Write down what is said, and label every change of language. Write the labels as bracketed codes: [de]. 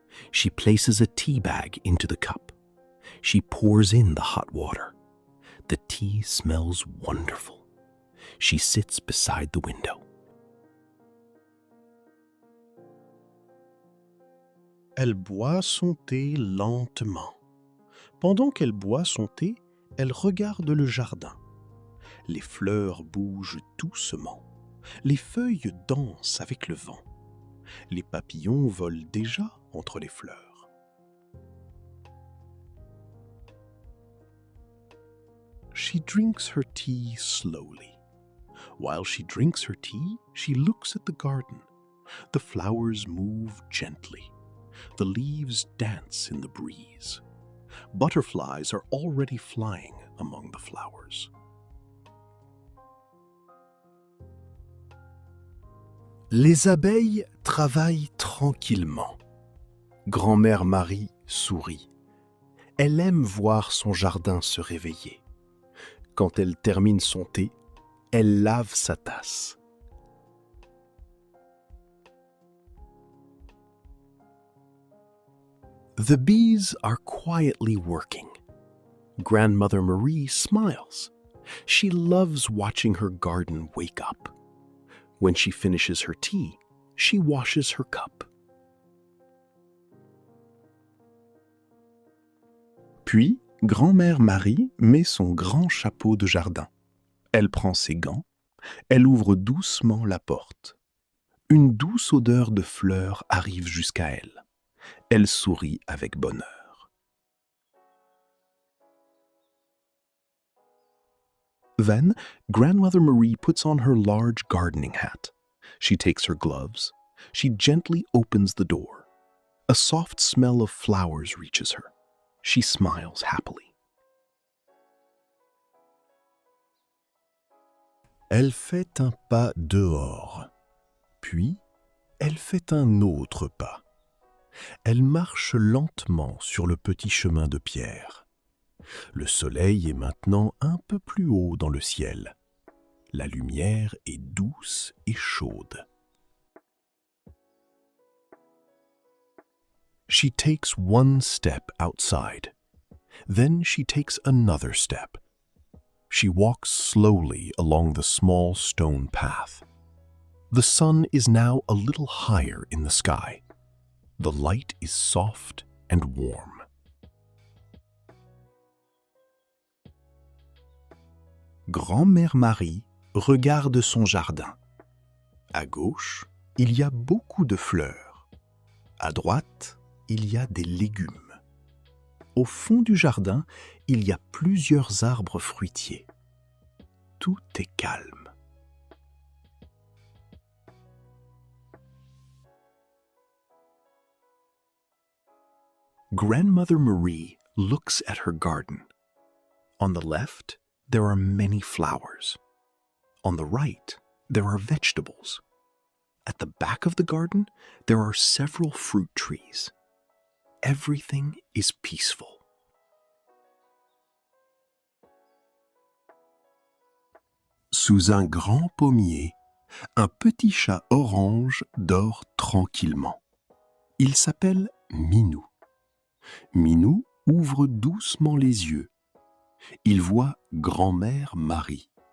[en] She places a tea bag into the cup. She pours in the hot water. The tea smells wonderful. She sits beside the window. [fr] Elle boit son thé lentement. Pendant qu'elle boit son thé, elle regarde le jardin. Les fleurs bougent doucement. Les feuilles dansent avec le vent. Les papillons volent déjà entre les fleurs. [en] She drinks her tea slowly. While she drinks her tea, she looks at the garden. The flowers move gently. The leaves dance in the breeze. Butterflies are already flying among the flowers. [fr] Les abeilles travaillent tranquillement. Grand-mère Marie sourit. Elle aime voir son jardin se réveiller. Quand elle termine son thé, elle lave sa tasse. [en] The bees are quietly working. Grandmother Marie smiles. She loves watching her garden wake up. When she finishes her tea, she washes her cup. [fr] Puis, grand-mère Marie met son grand chapeau de jardin. Elle prend ses gants. Elle ouvre doucement la porte. Une douce odeur de fleurs arrive jusqu'à elle. Elle sourit avec bonheur. [en] Then, Grandmother Marie puts on her large gardening hat. She takes her gloves. She gently opens the door. A soft smell of flowers reaches her. She smiles happily. [fr] Elle fait un pas dehors. Puis, elle fait un autre pas. Elle marche lentement sur le petit chemin de pierre. Le soleil est maintenant un peu plus haut dans le ciel. La lumière est douce et chaude. [en] She takes one step outside. Then she takes another step. She walks slowly along the small stone path. The sun is now a little higher in the sky. The light is soft and warm. [fr] Grand-mère Marie regarde son jardin. À gauche, il y a beaucoup de fleurs. À droite, il y a des légumes. Au fond du jardin, il y a plusieurs arbres fruitiers. Tout est calme. [en] Grandmother Marie looks at her garden. On the left, there are many flowers. On the right, there are vegetables. At the back of the garden, there are several fruit trees. Everything is peaceful. [fr] Sous un grand pommier, un petit chat orange dort tranquillement. Il s'appelle Minou. Minou ouvre doucement les yeux. Il voit grand-mère Marie.